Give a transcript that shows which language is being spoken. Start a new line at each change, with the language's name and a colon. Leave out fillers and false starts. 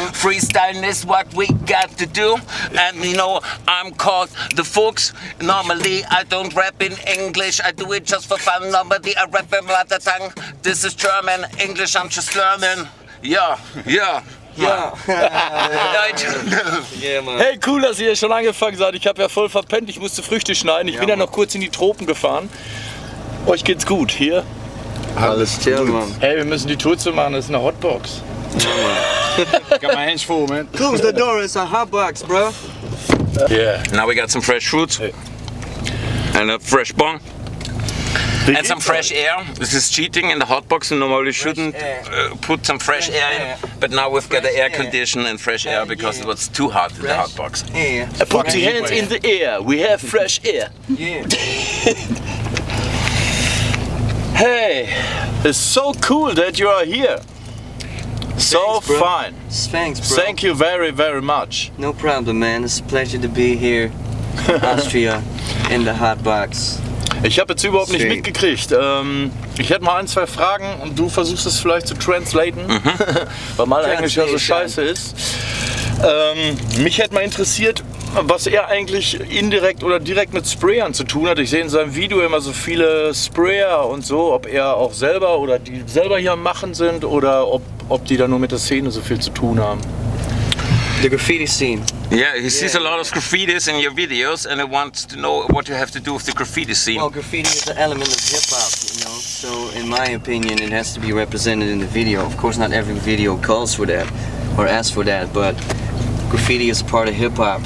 English: Freestyling is what we got to do, and you know I'm called the Fuchs. Normally I don't rap in English, I do it just for fun. Normally I rap in mother tongue. This is German, English I'm just learning. Yeah. Yeah. Yeah, man.
German: Hey, cool, dass ihr schon angefangen seid. Ich habe ja voll verpennt, ich musste Früchte schneiden. Ich bin ja noch kurz in die Tropen gefahren. Euch geht's gut, hier? alles
English: Chill, man.
German: Hey, wir müssen die Tour zu machen, das ist eine Hotbox.
English: Got my hands full, man. Close the door, it's a hotbox, bro. Yeah. now we got some fresh fruits and a fresh bong. And some fresh air. This is cheating in the hotbox. And normally shouldn't put some fresh air in, but now we've got the air condition and fresh air because it was too hot in the hotbox. Yeah. Put the hands in the air, we have fresh air. Yeah. Hey, it's so cool that you are here. So Thanks, bro. fine. Thanks, bro. Thank you very, very much. No problem, man. It's a pleasure to be here in Austria in the Hotbox.
German: Ich habe jetzt überhaupt nicht Schön. mitgekriegt. Ich hätte mal ein, zwei Fragen und du versuchst es vielleicht zu translaten, weil mein Englisch ja so scheiße ist. Mich hätte mal interessiert, was er eigentlich indirekt oder direkt mit Sprayern zu tun hat. Ich sehe in seinem Video immer so viele Sprayer und so, ob er auch selber oder die selber hier am Machen sind oder ob die da nur mit der Szene so viel zu tun haben.
English: The graffiti scene. Yeah, he sees a lot of graffitis in your videos and he wants to know what you have to do with the graffiti scene. Well, graffiti is an element of hip hop, you know. So, in my opinion, it has to be represented in the video. Of course, not every video calls for that or asks for that, but graffiti is a part of hip hop.